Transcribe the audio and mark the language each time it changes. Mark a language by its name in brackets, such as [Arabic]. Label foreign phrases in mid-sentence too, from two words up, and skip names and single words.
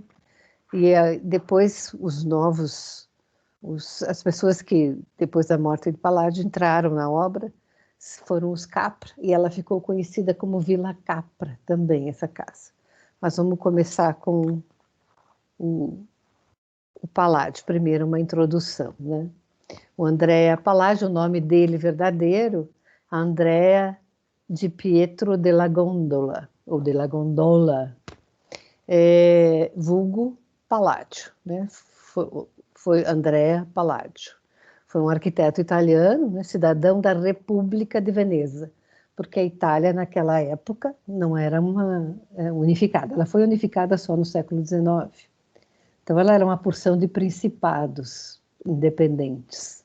[Portuguese] E depois as pessoas que depois da morte de Palladio entraram na obra foram os Capra, e ela ficou conhecida como Vila Capra também, essa casa. Mas vamos começar com o Palladio, primeiro uma introdução, né? O Andrea Palladio, o nome dele verdadeiro, Andrea di Pietro della Gondola, ou della Gondola, vulgo Palladio, né? Foi Andrea Palladio. Foi um arquiteto italiano, né, cidadão da República de Veneza, porque a Itália, naquela época, não era unificada. Ela foi unificada só no século XIX. Então, ela era uma porção de principados independentes.